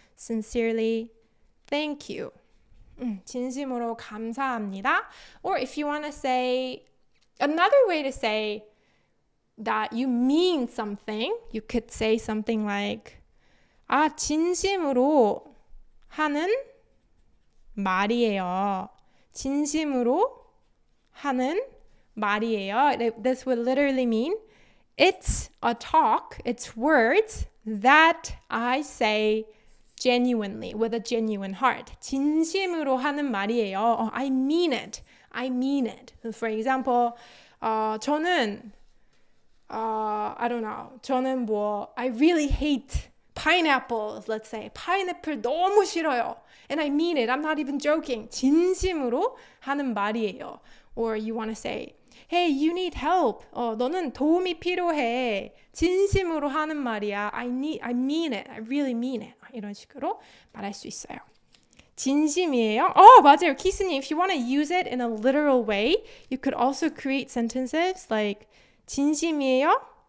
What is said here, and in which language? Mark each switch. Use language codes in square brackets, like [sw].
[en] Sincerely, thank you. [ko] 진심으로 감사합니다. [en] Or if you want to say, another way to say that you mean something, you could say something like [ko] 진심으로 하는 말이에요. 진심으로 하는 말이에요. [en] This would literally mean it's a talk, it's words that I say genuinely, with a genuine heart. [ko] 진심으로 하는 말이에요. [en] I mean it. I mean it. For example, [ko] 저는 [en] I don't know. [ko] 저는 [en] I really hate pineapples, let's say. [ko] 파인애플 너무 싫어요. [en] And I mean it. I'm not even joking. [ko] 진심으로 하는 말이에요. [en] Or you want to say, hey, you need help. [ko] 너는 도움이 필요해. 진심으로 하는 말이야. [en] I mean it. I really mean it. [ko] 이런 식으로 말할 수 있어요. 진심이에요? 맞아요. [en] 키스님, if you want to use it in a literal way, you could also create sentences like [ko] 진심이에요?